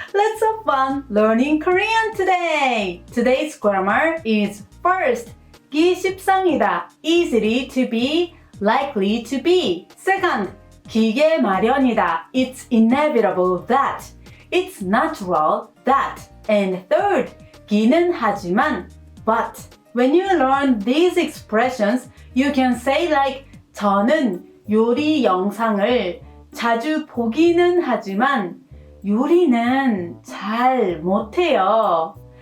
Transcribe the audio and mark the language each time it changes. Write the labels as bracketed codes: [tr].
[en] Let's have fun learning Korean today. Today's grammar is first, 기 십상이다. Easily to be, likely to be. Second, 기계 마련이다. It's inevitable that. It's natural that. And third, 기는 하지만 but. When you learn these expressions, you can say like [ko] 저는 요리 영상을 자주 보기는 하지만 요리는 잘 못해요.